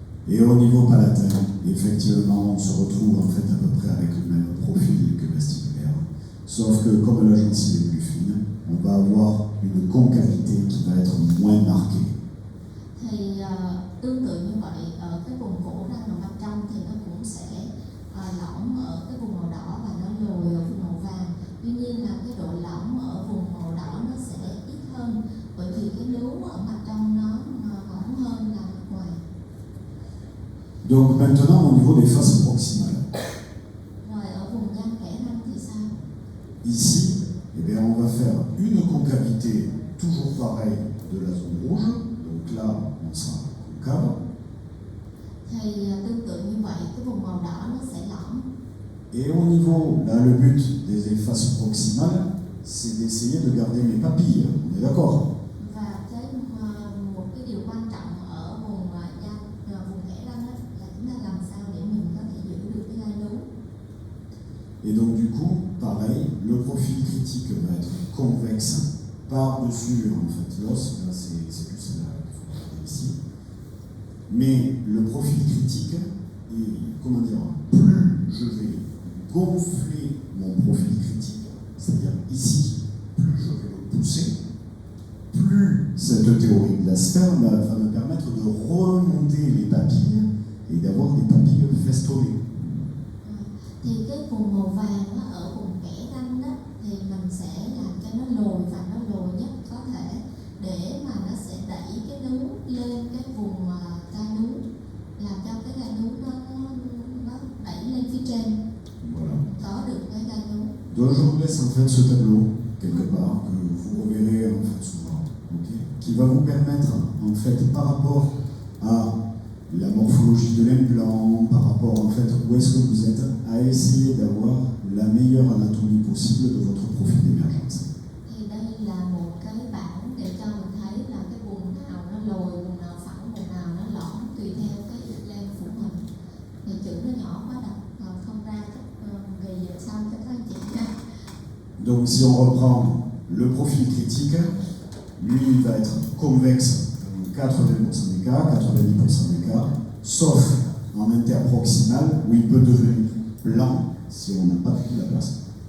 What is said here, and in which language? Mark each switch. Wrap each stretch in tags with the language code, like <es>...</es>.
<fr>Et au niveau palatin, effectivement, on se retrouve en fait à peu près avec le même profil que vestibulaire. Sauf que comme la gencive est plus fine, on va avoir une concavité qui va être moins marquée.</fr> <vi>Thì tương tự như vậy, ở cái vùng cổ răng ở mặt trong thì nó cũng sẽ lõm ở cái vùng màu đỏ và nó lồi ở vùng màu vàng. Tuy nhiên là cái độ lõm ở vùng màu đỏ nó sẽ ít hơn, bởi vì cái nướu ở mặt trong nó mỏng hơn là mặt ngoài.</vi> <fr>Donc maintenant au niveau des faces proximales.</fr> <vi>Rồi ở vùng răng kẽ răng thì sao?</vi> <fr>Ici, eh bien, on va faire une concavité toujours pareille de la zone rouge. Donc là, on sera concave.</fr> <vi>Thì tương tự như vậy, cái vùng màu đỏ nó sẽ lõm.</vi> <fr>Et au niveau, là, le but des faces proximales, c'est d'essayer de garder mes papilles. On est d'accord?</fr> <vi>Và một cái điều quan trọng ở vùng răng, vùng kẽ răng đó, là chúng ta làm sao để mình có thể giữ được cái gai nướu.</vi> <fr>Et donc du coup, pareil, le profil critique va être convexe par-dessus en fait l'os. Là, c'est plus là qu'il faut regarder ici. Mais le profil critique est, comment dire, plus je vais gonfler mon profil critique, c'est-à-dire ici, plus je vais le pousser, plus cette théorie de la sphère va me permettre de remonter les papilles et d'avoir des papilles festonées.</fr> <vi>Thì cái vùng màu vàng đó, ở vùng kẽ răng đó, thì mình sẽ làm cho nó lồi và nó lồi nhất có thể, để mà nó sẽ đẩy cái nướu lên cái vùng gai nướu, làm cho cái gai nướu nó đẩy lên phía trên.</vi> <fr>Voilà.</fr> <vi>Có được cái gai nướu.</vi> <fr>Donc je vous laisse en fait ce tableau quelque part que vous reverrez en fait souvent, okay, qui va vous permettre en fait par rapport à la morphologie de l'implant, par rapport en fait où est-ce que vous êtes, à essayer d'avoir la meilleure anatomie possible de votre profil d'émergence.</fr> <vi>Thì đây là một cái bảng để cho mình thấy là cái vùng nào nó lồi, vùng nào phẳng, vùng nào nó lõm tùy theo cái plan phụ hình. Thì chữ nó nhỏ quá đọc không ra, về giờ sau cho các anh chị nha.</vi> <fr>Donc si on reprend le profil critique, lui il va être convexe 80% des cas, 90% des cas, sauf en interproximal où il peut devenir blanc si on n'a pas pris la place.</fr>